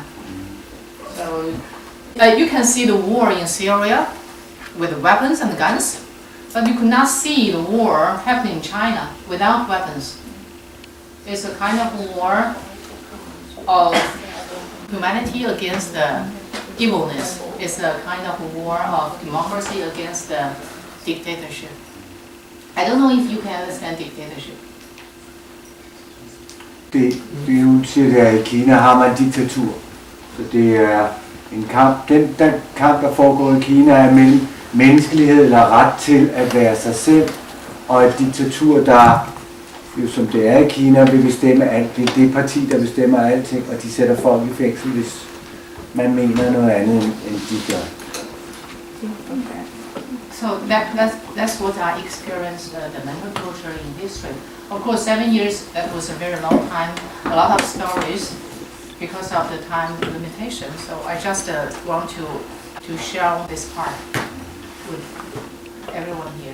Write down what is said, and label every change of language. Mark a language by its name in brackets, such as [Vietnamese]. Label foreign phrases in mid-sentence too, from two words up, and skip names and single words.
[English] So you can see the war in Syria with weapons and guns, but you could not see the war happening in China without weapons. It's a kind of war of humanity against the evilness. It's a kind of war of democracy against the dictatorship. I don't know if you can understand dictatorship. [Danish] Det du siger der, i Kina har man diktatur. Så det er en kamp. Den kamp, der foregår i Kina, er mellem menneskelighed eller ret til at være sig selv, og et diktatur, der jo som det er i Kina, vil bestemme alt. Det er det parti, der bestemmer alting, og de sætter folk i fængsel, hvis man mener noget andet, end de gør. [English] So that's what I experienced the mental torture in history. Of course, 7 years, that was a very long time, a lot of stories because of the time limitation. So I just want to share this part with everyone here.